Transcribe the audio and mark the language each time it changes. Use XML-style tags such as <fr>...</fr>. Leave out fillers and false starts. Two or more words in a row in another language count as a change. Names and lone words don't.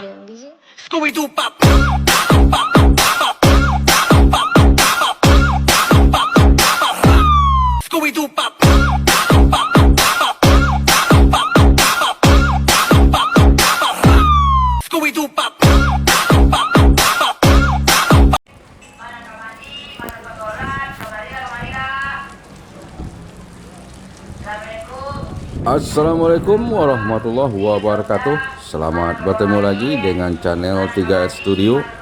<id>Scooby-Doo pop. Scooby-Doo pop. Scooby-Doo pop.</id> <ar>السلام عليكم ورحمة الله وبركاته.</ar> <id>Selamat bertemu lagi dengan channel 3S Studio.</id>